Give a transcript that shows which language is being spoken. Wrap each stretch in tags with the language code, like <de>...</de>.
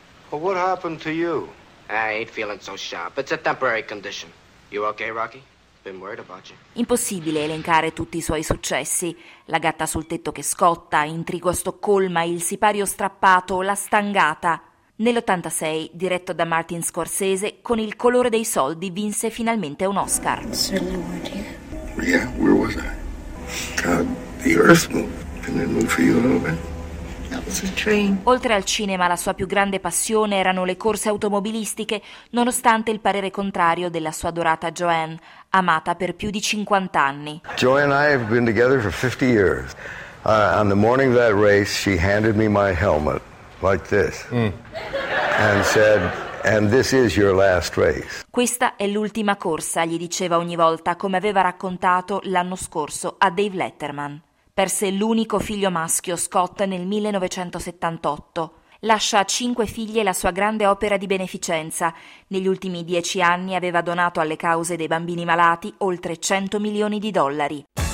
<en>Well, what happened to you? I ain't feeling so sharp. It's a temporary condition. You okay, Rocky? Been worried about you.</en> <it>Impossibile elencare tutti i suoi successi. La gatta sul tetto che scotta, Intrigo a Stoccolma, Il sipario strappato, La stangata. Nell'86, diretto da Martin Scorsese, con Il colore dei soldi vinse finalmente un Oscar.</it> <en>Yeah, where was I? The earth moved. Can it move for you a little bit?</en> <it>Oltre al cinema, la sua più grande passione erano le corse automobilistiche, nonostante il parere contrario della sua adorata Joanne, amata per più di 50 anni.</it> <en>Joanne and I have been together for 50 years. On the morning of that race, she handed me my helmet like this and said, "And this is your last race."</en> <it>Questa è l'ultima corsa, gli diceva ogni volta, come aveva raccontato l'anno scorso a Dave Letterman. Perse l'unico figlio maschio, Scott, nel 1978. lascia a 5 figlie la sua grande opera di beneficenza. Negli ultimi 10 anni aveva donato alle cause dei bambini malati oltre 100 milioni di dollari.</it>